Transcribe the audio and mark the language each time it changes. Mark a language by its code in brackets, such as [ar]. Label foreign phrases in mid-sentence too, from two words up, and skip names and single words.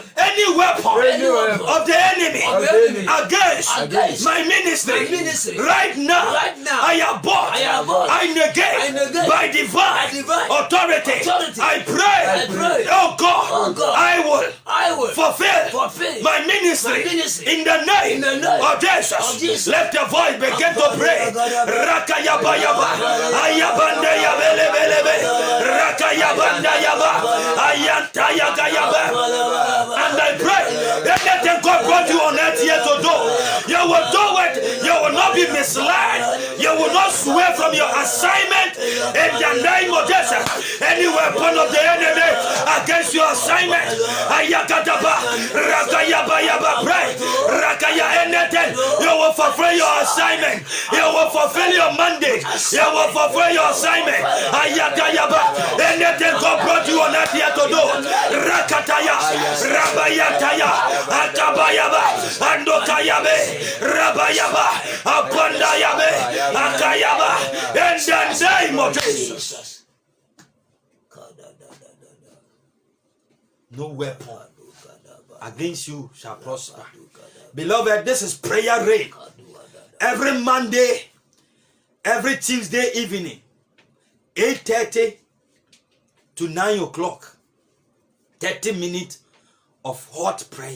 [en] Any weapon of the enemy against my ministry, right now, I abort, I negate by divine authority. I pray, oh God, I will fulfill my ministry in the name of Jesus. Let the voice begin to pray. Rakayabayaba, ayabande yabelebelebe, rakayabanda yaba, ayantaya gayaba. And I pray, anything God brought you on earth here to do, you will do it. You will not be misled. You will not swear from your assignment in the name of Jesus. Any weapon of the enemy against your assignment, ayakataba, rakayabayaba, pray, rakaya anything, you will fulfill your assignment. You will fulfill your mandate. You will fulfill your assignment. Ayakayaba, anything God brought you on earth here to do, rakataya, rabayataya, akabayaba, andokayabe, rabayaba, apandayabe, akayaba, in the name of Jesus. No weapon against you shall prosper. Beloved, this is prayer rain. Every Monday, every Tuesday evening, 8:30 to 9 o'clock, 30 minutes of hot prayer.